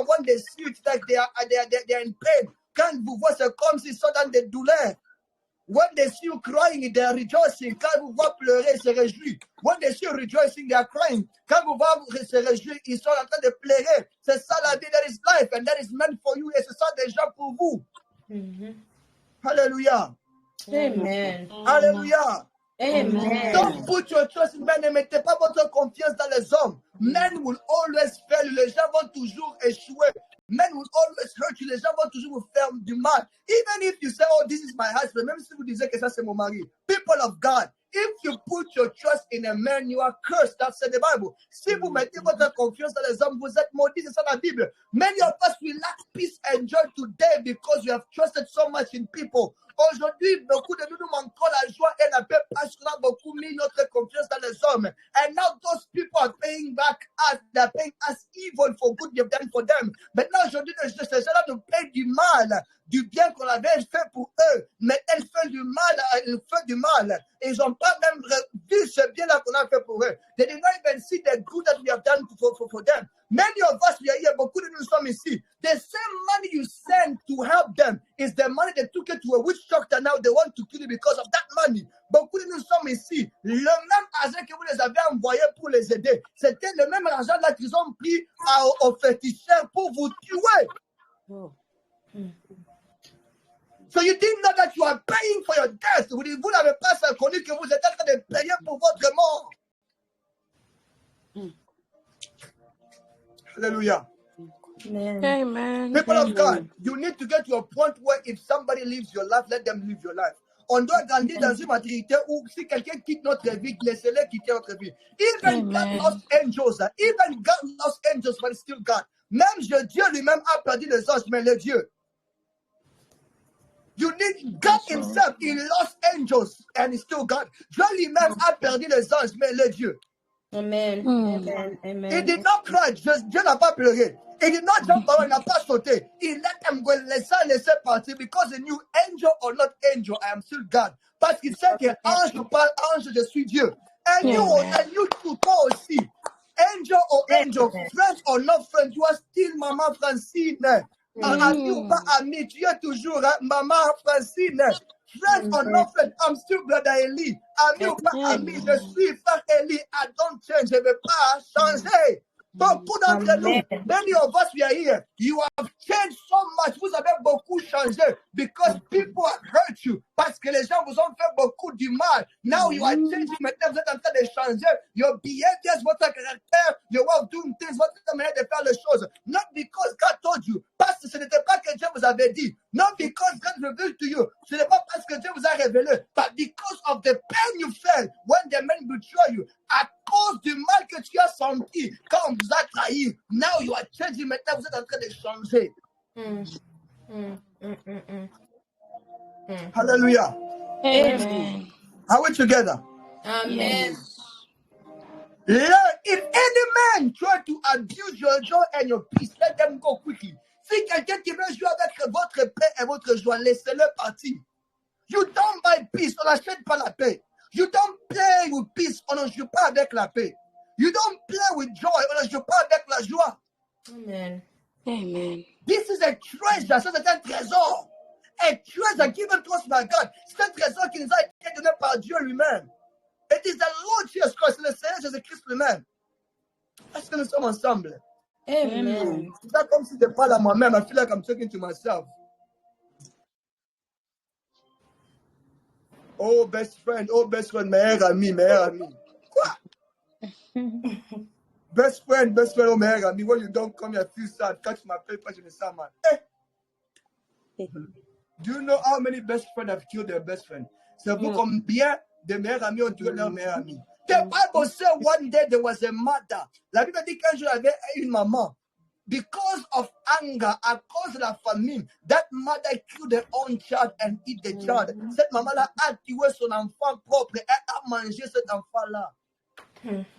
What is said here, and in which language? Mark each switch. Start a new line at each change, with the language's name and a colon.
English: When they see you, it's like they are in pain.
French: Quand vous voyez, c'est comme s'ils sont dans des douleurs.
English: When they see you crying, they are rejoicing.
French: Quand vous voyez pleurer, ils se réjouissent.
English: When they see you rejoicing, they are crying.
French: Quand vous voyez se réjouir, ils sont en train de pleurer. C'est ça la vie.
English: That is life and that is meant for you.
French: Et c'est ça des gens pour vous. Hallelujah. Amen. Hallelujah. Amen.
English: Don't put your trust in men.
French: Ne mettez pas votre confiance dans les hommes.
English: Men will always fail.
French: Les gens vont toujours échouer.
English: Men will always hurt you.
French: Les gens vont toujours vous faire du mal.
English: Even if you say, oh, this is my husband.
French: Même si vous disiez que ça c'est mon mari.
English: People of God, if you put your trust in a man, you are cursed. That's in the Bible.
French: Si vous mettez votre confiance dans les hommes, vous êtes maudits. C'est ça la Bible.
English: Many of us will lack peace and joy today because we have trusted so much in people.
French: Aujourd'hui, beaucoup de nous manquons la joie et la paix parce qu'on a beaucoup mis notre confiance dans les hommes.
English: And now those people are paying back us. They are paying us evil for good you've done for them.
French: Maintenant, aujourd'hui, ces gens-là nous payent du mal, du bien qu'on avait fait pour eux. Mais elles font du mal. Et ils n'ont pas même vu ce bien-là qu'on a fait pour eux.
English: They did not even see the good that we have done for them. Many of us, we are here,
French: beaucoup de nous sommes ici.
English: The same money you send to help them is the money they took it to a witch doctor. Now they want to kill you because of that money.
French: Beaucoup de nous sommes ici. Le même argent que vous les avez envoyé pour les aider, c'était le même argent là qu'ils ont pris aux féticheurs pour vous tuer.
English: So you didn't know that you are paying for your death.
French: Vous n'avez pas connu que vous êtes en train de payer pour votre mort. Hallelujah. Amen.
English: People of God, you need to get to a point where if somebody lives your life, let them live your life.
French: On doit grandir dans une maturité où si quelqu'un quitte notre vie, laissez-le quitter notre vie.
English: Even God lost angels, even God lost angels, but still God.
French: Même Dieu lui-même a perdu les anges, mais le Dieu.
English: You need God himself, he lost angels, and he's still God.
French: Dieu lui-même a perdu les anges, mais le Dieu. Amen. Amen. Amen.
English: He did not cry,
French: Dieu n'a pas pleuré.
English: He did not jump around,
French: il n'a pas sauté.
English: He let them go,
French: laisser partir,
English: because he knew, angel or not angel, I am still God.
French: Parce qu'il sait que ange parle, ange, je suis Dieu.
English: And you too,
French: toi aussi.
English: Angel or angel, friend or not friend, you are still Maman Francine.
French: Ami ou pas ami, tu es toujours Maman Francine.
English: Friend or not friend, I'm still Brother Eli.
French: Ami ou pas ami, je suis Frère Eli. I don't change, je ne vais pas changer. Beaucoup d'entre nous,
English: many of us we are here, you have changed so much.
French: Vous avez beaucoup changé
English: because people have hurt you.
French: Parce que les gens vous ont fait beaucoup du mal.
English: Now you are changing.
French: Maintenant, vous êtes en train de changer.
English: Your behaviors,
French: votre caractère,
English: your way of doing things,
French: votre manière de faire les choses.
English: Not because God told you.
French: Parce que ce n'était pas que Dieu vous avait dit.
English: Not because God revealed to you.
French: Ce n'est pas parce que Dieu vous a révélé.
English: But because of the pain you felt when the men betrayed you.
French: À cause du mal que tu as senti quand on vous a trahi.
English: Now you are changing.
French: Maintenant, vous êtes en train de changer. Hallelujah. Amen.
English: Are we together? Amen. If any man try to abuse your joy and your peace, let them go quickly.
French: Si quelqu'un qui veut jouer avec votre paix et votre joie, laissez-le partir.
English: You don't buy peace,
French: on n'achète pas la paix.
English: You don't play with peace,
French: on ne joue pas avec la paix.
English: You don't play with joy,
French: on ne joue pas avec la joie. Amen. Amen.
English: This is a treasure,
French: ça c'est un trésor.
English: A treasure given to us by God.
French: C'est un trésor qui nous a été donné par Dieu lui-même.
English: It is the Lord Jesus Christ,
French: le Seigneur Jésus-Christ lui-même. Est-ce que nous sommes ensemble? Amen. C'est pas comme si je parle à moi-même.
English: I feel like I'm talking to myself. Oh, best friend,
French: meilleur ami. Quoi?
English: Best friend, oh,
French: meilleur ami.
English: When you don't come here, I feel sad.
French: Quand tu m'appelles pas, je me sens mal. Hey.
English: Do you know how many best friends have killed their best friend?
French: C'est pour combien de meilleurs amis ont tué leur meilleur ami.
English: The Bible said one day there was a mother.
French: La Bible dit qu'un jour il y avait une maman.
English: Because of anger,
French: à cause de la famine,
English: that mother killed her own child and eat the child.
French: Cette maman-là a tué son enfant propre et a mangé cet enfant-là.